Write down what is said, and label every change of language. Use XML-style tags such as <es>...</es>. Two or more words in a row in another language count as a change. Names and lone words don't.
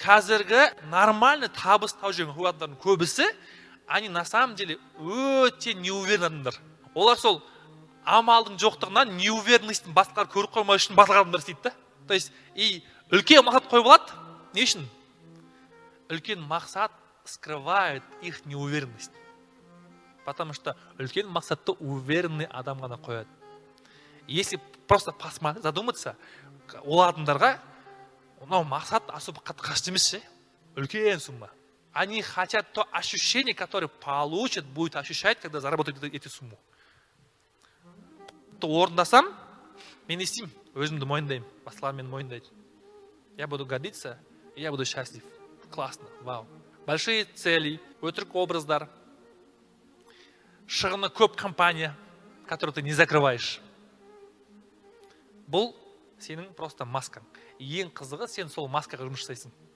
<kk>қазіргі нормальный табыс тауып жүрген адамдардың көбісі,</kk> <ru>они на самом деле өте неуверенный адамдар.</ru> <kk>Олар сол амалдың жоқтығынан неуверенностьтің басқалар көріп қоймау үшін басқа адамдар істейді да.</kk> <ru>То есть,</ru> <kk>үлкен мақсат қойып алады. Не үшін? Үлкен мақсат</kk> <ru>скрывает их неуверенность. Потому что</ru> <kk>үлкен мақсатты уверенный адам ғана қояды.</kk> <ru>Если просто посмотреть, задуматься,</ru> <kk>ол адамдарға мынау мақсат особо қажет емес ше. Үлкен сумма.</kk> <ru>Они хотят то ощущение, которое получат, будет ощущать, когда заработают эти сумму.</ru> <kk>То орындасам, мен істеймін, өзімді мойындаймын, басқалар мені мойындайды.</kk> <ru>Я буду гордиться, и я буду счастлив. Классно, вау. Большие цели,</ru> <kk>өтірік образдар, шығыны көп компания,</kk> <ru>которую ты не закрываешь.</ru> <kk>Бұл сенің просто маскаң. Ең қызығы, сен сол маскаға жұмыс жасайсың.</kk>